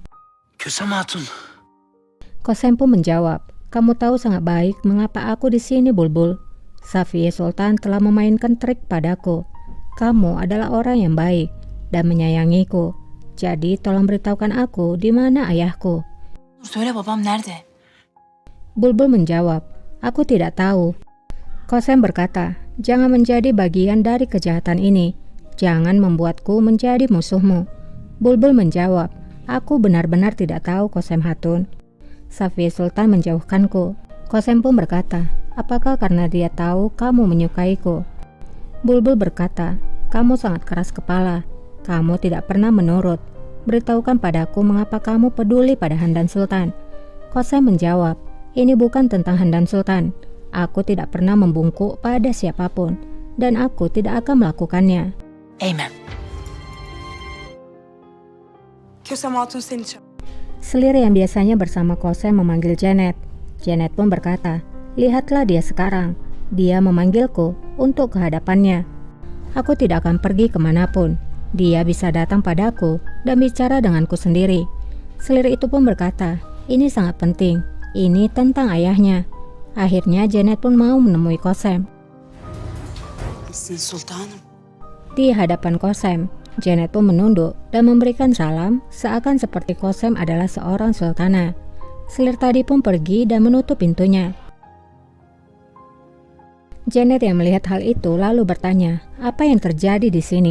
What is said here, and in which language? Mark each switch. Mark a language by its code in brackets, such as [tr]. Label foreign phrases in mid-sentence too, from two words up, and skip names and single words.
[id] Kösem Hatun. Kosem pun menjawab, kamu tahu sangat baik mengapa aku di sini Bulbul. Safiye Sultan telah memainkan trik padaku. Kamu adalah orang yang baik dan menyayangiku. Jadi tolong beritahukan aku di mana ayahku. [tr] Söyle babam nerede? [id] Bulbul menjawab, aku tidak tahu. Kosem berkata, jangan menjadi bagian dari kejahatan ini. Jangan membuatku menjadi musuhmu. Bulbul menjawab, aku benar-benar tidak tahu Kosem Hatun. Safiye Sultan menjauhkanku. Kosem pun berkata, apakah karena dia tahu kamu menyukaiku? Bulbul berkata, kamu sangat keras kepala. Kamu tidak pernah menurut. Beritahukan padaku mengapa kamu peduli pada Handan Sultan. Kosem menjawab, ini bukan tentang Handan Sultan. Aku tidak pernah membungkuk pada siapapun, dan aku tidak akan melakukannya. [tr] Eymen. Kösem Hatun seni çağırıyor. [id] Selir yang biasanya bersama Kosem memanggil Janet. Janet pun berkata, lihatlah dia sekarang. Dia memanggilku untuk kehadapannya. Aku tidak akan pergi kemanapun. Dia bisa datang padaku dan bicara denganku sendiri. Selir itu pun berkata, ini sangat penting. Ini tentang ayahnya. Akhirnya Janet pun mau menemui Kosem. [tr] Nasılsın sultanım? [id] Di hadapan Kosem, Janet pun menunduk dan memberikan salam seakan seperti Kosem adalah seorang sultana. Selir tadi pun pergi dan menutup pintunya. Janet yang melihat hal itu lalu bertanya, apa yang terjadi di sini?